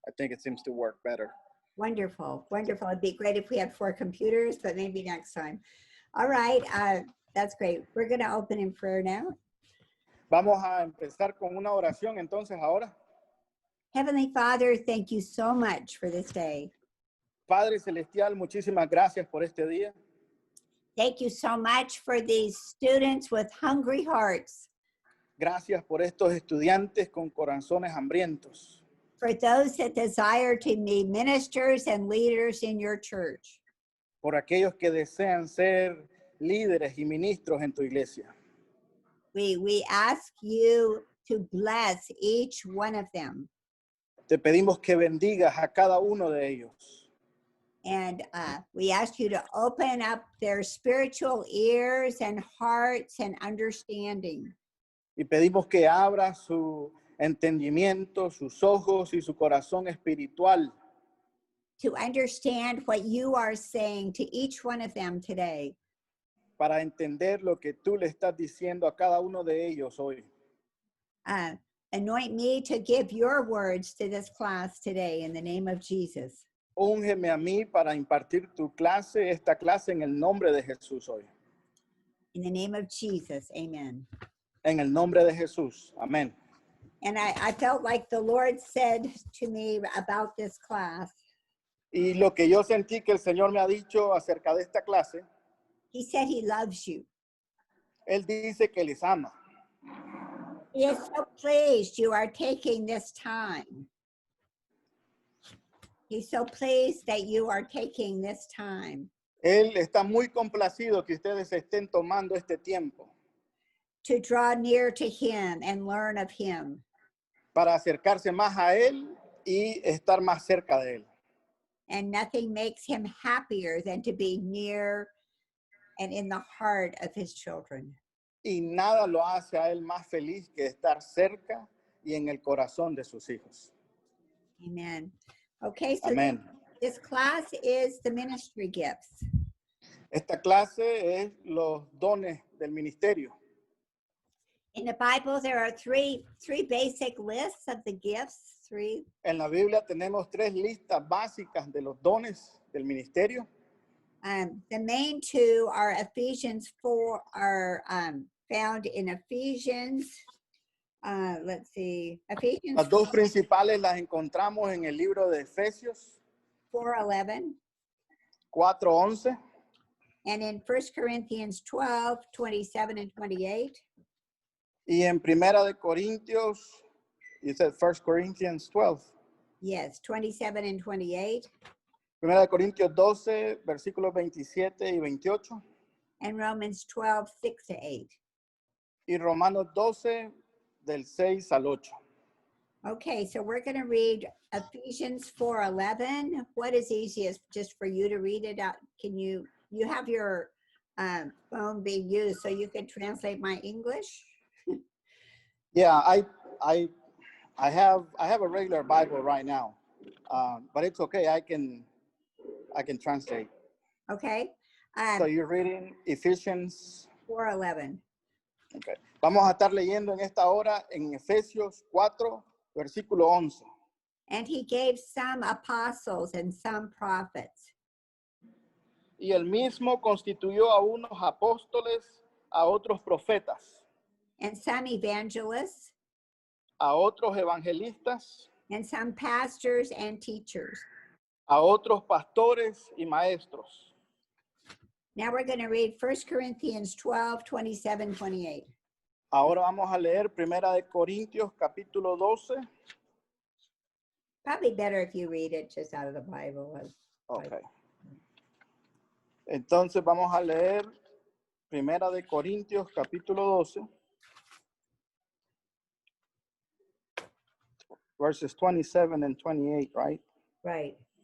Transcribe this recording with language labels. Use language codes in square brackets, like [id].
[en] I think it seems to work better. Wonderful, wonderful. It'd be great if we had 4 computers, but maybe next time. All right, that's great. We're going to open in prayer now. [es] Vamos a empezar con una oración entonces ahora. [en] Heavenly Father, thank you so much for this day. [es] Padre Celestial, muchísimas gracias por este día. [en] Thank you so much for these students with hungry hearts. [es] Gracias por estos estudiantes con corazones hambrientos. [en] For those that desire to be ministers and leaders in your church. [es] Por aquellos que desean ser líderes y ministros en tu iglesia. [en] We ask you to bless each one of them. [es] Te pedimos que bendigas a cada uno de ellos. [en] And we ask you to open up their spiritual ears and hearts and understanding. [es] Y pedimos que abra su entendimiento, sus ojos y su corazón espiritual. [en] To understand what you are saying to each one of them today. [es] Para entender lo que tú le estás diciendo a cada uno de ellos hoy. [en] Anoint me to give your words to this class today in the name of Jesus. [es] Úngeme a mí para impartir tu clase, esta clase en el nombre de Jesús hoy. [en] In the name of Jesus, amen. [es] En el nombre de Jesús, amén. [en] And I felt like the Lord said to me about this class. [es] Y lo que yo sentí que el Señor me ha dicho acerca de esta clase. [en] He said he loves you. [es] Él dice que les ama. [en] He is so pleased you are taking this time. He's so pleased that you are taking this time. [es] Él está muy complacido que ustedes estén tomando este tiempo. [en] To draw near to him and learn of him. [es] Para acercarse más a Él y estar más cerca de Él. [en] And nothing makes him happier than to be near and in the heart of his children. [es] Y nada lo hace a Él más feliz que estar cerca y en el corazón de sus hijos. [en] Amen. Okay, so [es] Amén. [en] This class is the ministry gifts. [es] Esta clase es los dones del ministerio. [en] In the Bible, there are three basic lists of the gifts. 3. [es] En la Biblia tenemos 3 listas básicas de los dones del ministerio. [en] The main 2 are Ephesians 4, are found in Ephesians. Let's see, Ephesians. [es] Las 2 principales las encontramos en el libro de Efesios 4:11. 4:11. [en] And in 1 Corinthians 12, 27 and 28. [es] Y en Primera de Corintios, [en] you said 1 Corinthians 12. Yes, 27 and 28. [es] Primera de Corintios 12, versículos 27 y 28. [en] And Romans 12, 6 to 8. [es] Y Romanos 12, del 6 al 8. [en] Okay, so we're going to read Ephesians 4:11. What is easiest just for you to read it out? Can you have your phone being used so you can translate my English? Yeah, I have a regular Bible right now, but it's okay. I can translate. Okay. So you're reading Ephesians 4:11. Okay. [es] Vamos a estar leyendo en esta hora en Efesios 4, versículo 11. [en] And he gave some apostles and some prophets. [es] Y él mismo constituyó a unos apóstoles, a otros profetas, [en] And some evangelists. [es] a otros evangelistas, [en] And some pastors and teachers. [es] a otros pastores y maestros. [en] Now we're going to read 1 Corinthians 12, 27, 28. [es] Ahora vamos a leer Primera de Corintios capítulo 12. [en] Probably better if you read it just out of the Bible. Okay. [es] Entonces vamos a leer Primera de Corintios capítulo 12. [en] Verses 27 and 28, right? Right.